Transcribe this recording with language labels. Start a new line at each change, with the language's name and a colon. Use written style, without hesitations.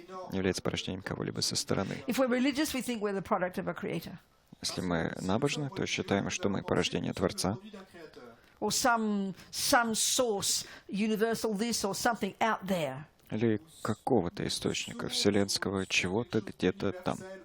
Russian: Не является порождением кого-либо со стороны.
English: If we're religious, we think we're the product of a creator.
Russian: Если мы набожны, то считаем, что мы порождение Творца,
English: Or some source, universal this or something out there.
Russian: или какого-то источника вселенского, чего-то где-то там.